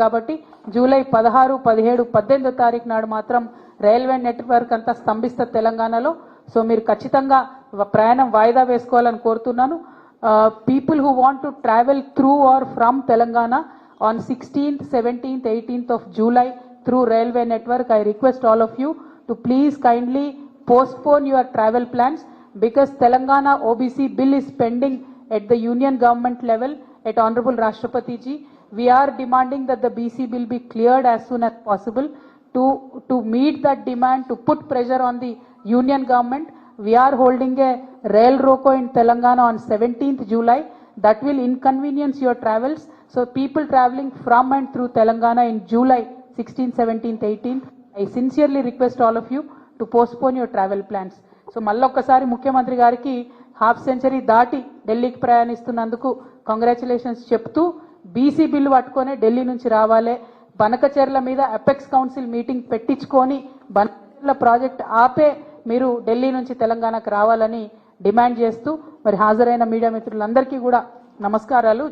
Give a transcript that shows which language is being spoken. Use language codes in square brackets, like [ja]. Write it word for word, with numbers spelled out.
[te] కాబట్టి జూలై పదహారు పదిహేడు పద్దెనిమిదో తారీఖు నాడు మాత్రం రైల్వే నెట్వర్క్ అంతా స్తంభిస్తుంది తెలంగాణలో. సో మీరు ఖచ్చితంగా ప్రయాణం వాయిదా వేసుకోవాలని కోరుతున్నాను. [en] People who want to travel through or from Telangana on sixteenth, seventeenth, eighteenth of July through railway network, I request all of you to please kindly postpone your travel plans because Telangana O B C bill is pending at the union government level at Honorable Rashtrapati ji. We are demanding that the B C bill be cleared as soon as possible. To, to meet that demand, to put pressure on the union government, we are holding a rail roko in Telangana on seventeenth July. That will inconvenience your travels. So people traveling from and through Telangana in July sixteenth, seventeenth, eighteenth, I sincerely request all of you to postpone your travel plans. [te] So మళ్ళొక్కసారి ముఖ్యమంత్రి గారికి half century దాటి ఢిల్లీకి ప్రయాణిస్తున్నందుకు congratulations చెప్తూ BC bill పట్టుకొని ఢిల్లీ నుంచి రావాలి. బనకచెర్ల మీద అపెక్స్ కౌన్సిల్ మీటింగ్ పెట్టించుకొని బనకచెర్ల ప్రాజెక్ట్ ఆపే మీరు ఢిల్లీ నుంచి తెలంగాణకు రావాలని డిమాండ్ చేస్తూ మరి హాజరైన మీడియా మిత్రులందరికీ కూడా నమస్కారాలు.